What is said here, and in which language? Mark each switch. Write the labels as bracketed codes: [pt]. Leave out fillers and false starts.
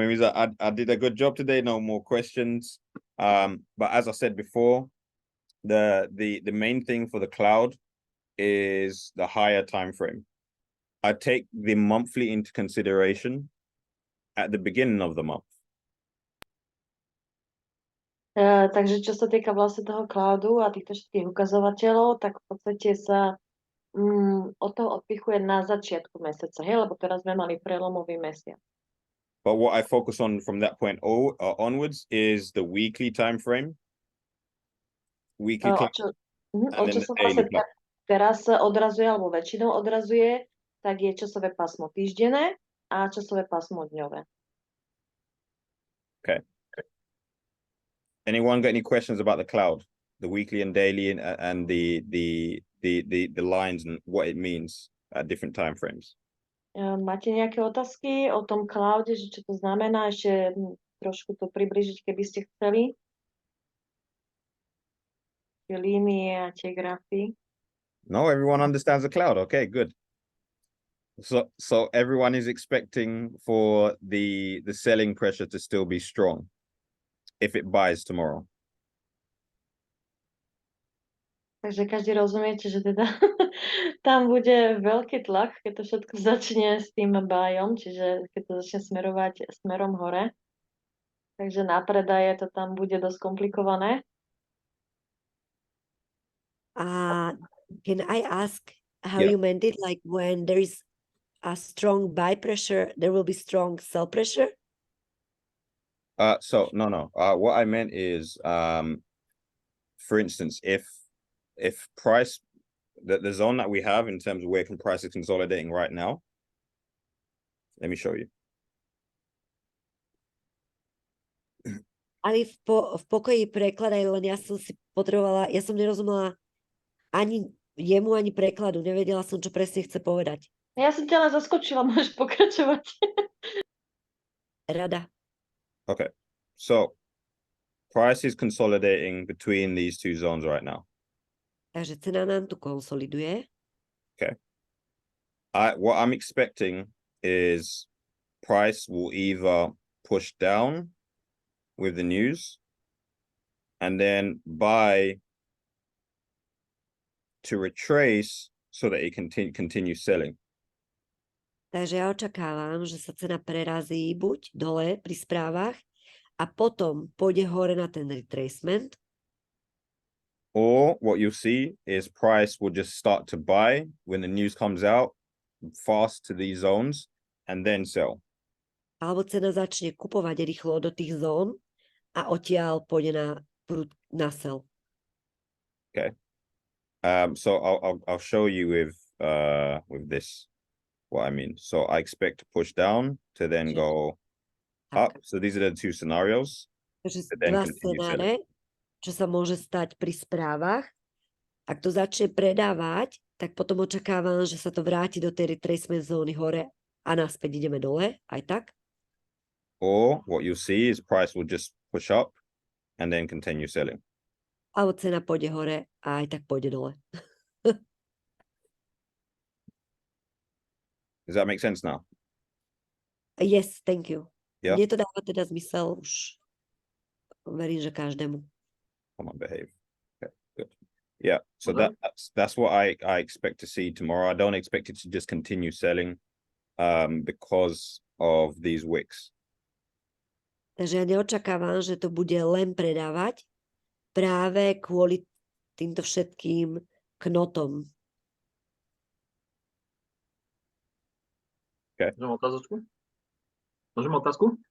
[en] It means I did a good job today. No more questions. But as I said before, the main thing for the cloud is the higher time frame. I take the monthly into consideration at the beginning of the month. [sk] Takže čo sa týka vlastne toho cloudu a týchto všetkých ukazovateľov, tak v podstate sa od toho odpichuje na začiatku mesiaca, hej? Lebo teraz sme mali prelomový mesiac. [en] But what I focus on from that point onwards is the weekly time frame. Weekly [sk] O čo sa vlastne teraz odrazuje, alebo väčšinou odrazuje, tak je časové pásmo týždenné a časové pásmo dňové. [en] Okay. Anyone got any questions about the cloud, the weekly and daily and the lines and what it means at different time frames? [sk] Máte nejaké otázky o tom cloude, že čo to znamená? Ešte trošku to približiť, keby ste chceli. Tie línie a tie grafy. [en] No, everyone understands the cloud. Okay, good. So everyone is expecting for the selling pressure to still be strong if it buys tomorrow. [sk] Takže každý rozumiete, že teda tam bude veľký tlak, keď to všetko začne s tým buyom, čiže keď to začne smerovať smerom hore. Takže na predaje to tam bude dosť komplikované. [en] Can I ask how you meant it? Like when there is a strong buy pressure, there will be strong sell pressure? So no. What I meant is, for instance, if price, the zone that we have in terms of where price is consolidating right now, let me show you. [sk] Ali v pokoji prekladaj, len ja som nerozumela ani jemu, ani prekladu. Nevedela som, čo presne chce povedať. Ja som ťa len zaskočila, môžeš pokračovať. Rada. [en] Okay, so price is consolidating between these two zones right now. [sk] Takže cena nám tu konsoliduje. [en] Okay. What I'm expecting is price will either push down with the news and then buy to retrace so that it continue selling. [sk] Takže ja očakávam, že sa cena prerazí buď dole pri správach a potom pôjde hore na ten retracement, [en] Or what you'll see is price will just start to buy when the news comes out fast to these zones and then sell. [sk] alebo cena začne kupovať rýchlo do tých zón a odtiaľ pôjde na sell. [en] So I'll show you with this what I mean. So I expect to push down to then go up. [sk] Tak. [en] So these are the two scenarios. [sk] Takže [en] and then [sk] dva [en] continue [sk] scenáre, čo sa môže stať pri správach. Ak to začne predávať, tak potom očakávam, že sa to vráti do tej retracement zóny hore a naspäť ideme dole, aj tak. [en] Or what you'll see is price will just push up and then continue selling. [sk] Alebo cena pôjde hore a aj tak pôjde dole. [en] Does that make sense now? Yes, thank you. Yeah. [sk] Mne to dáva teda zmysel už. Verím, že každému. [en] Come on, behave. Okay, good. Yeah, so that's what I expect to see tomorrow. I don't expect it to just continue selling because of these wicks. [sk] Takže ja neočakávam, že to bude len predávať práve kvôli týmto všetkým knotom. Môžem otázočku? Môžem otázku?